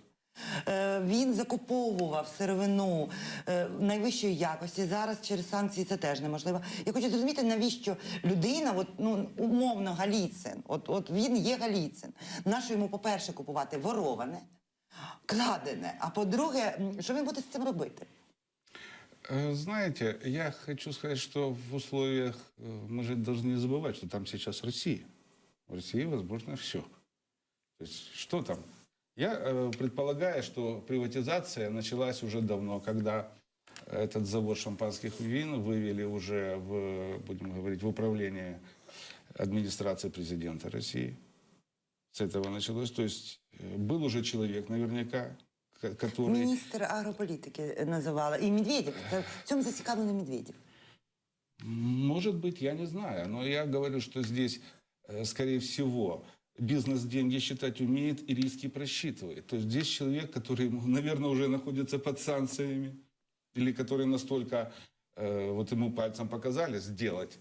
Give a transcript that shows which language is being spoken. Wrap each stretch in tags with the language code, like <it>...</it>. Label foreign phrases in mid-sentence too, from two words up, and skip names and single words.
<uk>Він закуповував сировину найвищої якості. Зараз через санкції це теж неможливо. Я хочу зрозуміти, навіщо людина, умовно, Голицин, от він є Голицин. Нащо йому, по-перше, купувати вороване, крадене, а по-друге, що він буде з цим робити?</uk> <ru>Знаете, я хочу сказать, что в условиях, мы же должны не забывать, что там сейчас Россия. В России возможно все. То есть, что там? Я предполагаю, что приватизация началась уже давно, когда этот завод шампанских вин вывели уже будем говорить, в управление администрации президента России. С этого началось. То есть, был уже человек наверняка, который...</ru> <uk>Міністр агрополітики називали. І Медведєв. В цьому зацікавлений Медведєв.</uk> <ru>Может быть, я не знаю. Но я говорю, что здесь, скорее всего, бизнес деньги считать умеет и риски просчитывает. То есть здесь человек, который, наверное, уже находится под санкциями, или который настолько ему пальцем показали сделать.</ru>